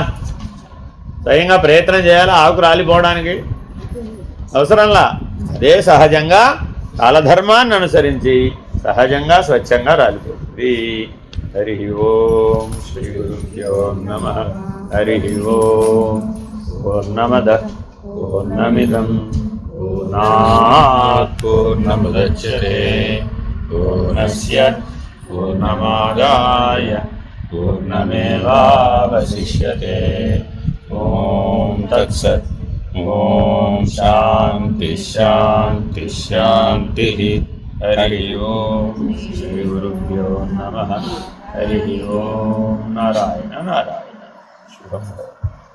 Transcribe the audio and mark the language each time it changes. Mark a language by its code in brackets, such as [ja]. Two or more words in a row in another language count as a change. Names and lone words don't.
[te] స్వయంగా ప్రయత్నం చేయాలా ఆకు రాలిపోవడానికి? అవసరంలా. అదే సహజంగా కాలధర్మాన్ని అనుసరించి సహజంగా స్వచ్ఛంగా రాలిపోతుంది. [sa] హరి ఓం శ్రీ గురుభ్యో నమః. హరి ఓం. పూర్ణమద పూర్ణమిదం పూర్ణాత్ పూర్ణముదచ్యతే పూర్ణస్య పూర్ణమాదాయ పూర్ణమేవావశిష్యతే. ఓం తత్సత్. ఓం శాంతి శాంతి శాంతి. హరి ఓం శ్రీ గురుభ్యో నమః. హరి ఓం. నారాయణ నారాయణ. శుభం.